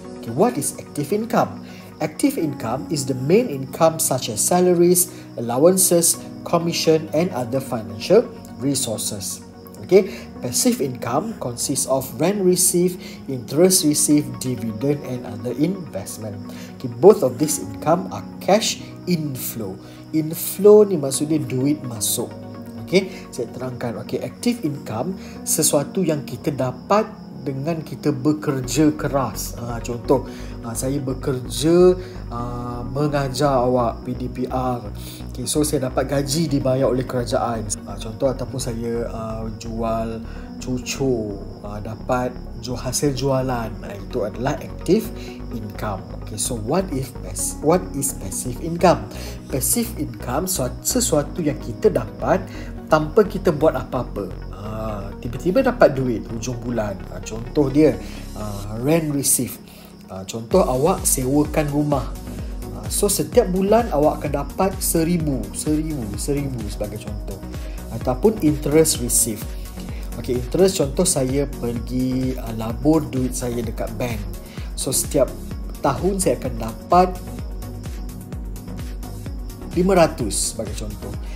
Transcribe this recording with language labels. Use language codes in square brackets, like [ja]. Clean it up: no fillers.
[en] Okay, what is active income? Active income is the main income such as salaries, allowances, commission and other financial resources. Okay, passive income consists of rent received, interest received, dividend and other investment. Okay, both of these income are cash inflow. [ms] Inflow ni maksudnya duit masuk. Okay, saya terangkan. Okay, active income sesuatu yang kita dapat dengan kita bekerja keras. Contoh, saya bekerja mengajar awak PDPR. Okay, so saya dapat gaji dibayar oleh kerajaan. Contoh, ataupun saya jual cucur, dapat hasil jualan. Itu adalah active income. [en] Okay, so what is passive income? [ms] Passive income sesuatu yang kita dapat tanpa kita buat apa-apa. Tiba-tiba dapat duit hujung bulan. Contoh dia rent receive. Contoh, awak sewakan rumah. So setiap bulan awak akan dapat 1,000 sebagai contoh. Ataupun interest receive. Okay, interest, contoh saya pergi labur duit saya dekat bank. So setiap tahun saya akan dapat 500 sebagai contoh.